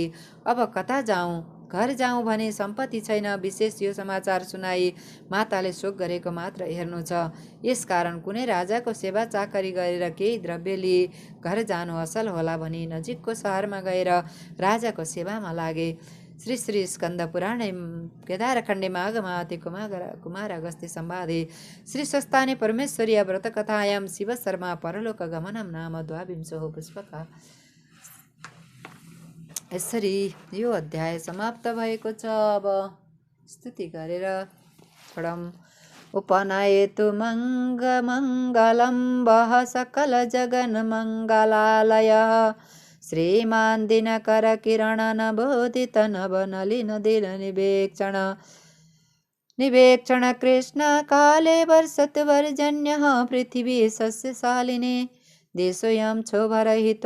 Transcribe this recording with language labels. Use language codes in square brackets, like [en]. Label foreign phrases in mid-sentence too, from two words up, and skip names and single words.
[ne] अब कता जाउँ? घर जाउँ भने सम्पत्ति छैन। विशेष यो समाचार सुनाई माताले शोक गरेको मात्र हेर्नु छ। यसकारण कुनै राजाको सेवा चाकरी गरेर केही द्रव्य लिए घर जानु असल होला भनी नजिकको सहरमा गएर राजाको सेवामा लागे। [sa] श्री श्री स्कन्द पुराणे केदारखण्डे माघमावती कुमार अगस्त्य संवादे श्री स्वस्ताने परमेश्वरीय व्रतकथायां शिव शर्मा परलोक गमनम नाम द्वाविंशो पुष्पक। [ne] यसरी यो अध्याय समाप्त भएको छ। अब स्तुति गरेर छोडौँ। [sa] उपनयतु मङ्गलं वः सकल जगन मङ्गलालयः श्रीमान् दिनकर किरण नबोधित नवनलिन दिल निवेक्षण कृष्ण काले वर्षतु वर्जन्यः पृथिवी सस्यशालिनी देशोऽयं क्षोभरहितो